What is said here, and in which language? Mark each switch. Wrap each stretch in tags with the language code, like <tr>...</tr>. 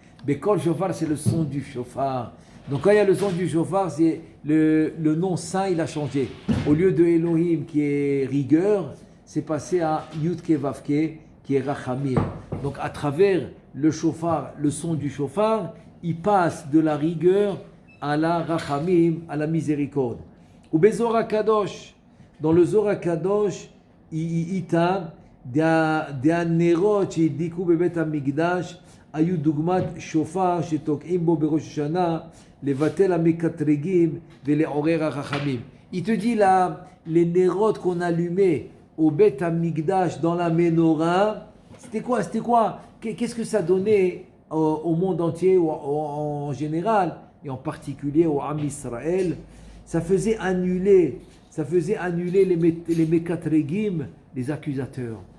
<fr>Bekol Shofar, c'est le son du shofar. Donc, quand il y a le son du shofar, c'est le nom saint, il a changé. Au lieu de Elohim, qui est rigueur, c'est passé à Yudke Vavke, qui est Rachamim. Donc, à travers le shofar, le son du shofar, il passe de la rigueur à la Rachamim, à la miséricorde.</fr> <he>Ou Bezor HaKadosh, dans le Zohar HaKadosh, איתם דהנרות שהדליקו בבית המקדש היו דוגמת שופר שתוקעים בו בראש השנה לבטל המקטרגים ולעורר החכמים.</he> <fr>Il te dit là, les nérotes qu'on allumait au Beth Amikdash dans la menorah, c'était quoi? Qu'est-ce que ça donnait au monde entier ou en général et en particulier au Am Israël? Ça faisait annuler les Mekatregim, les accusateurs.</fr>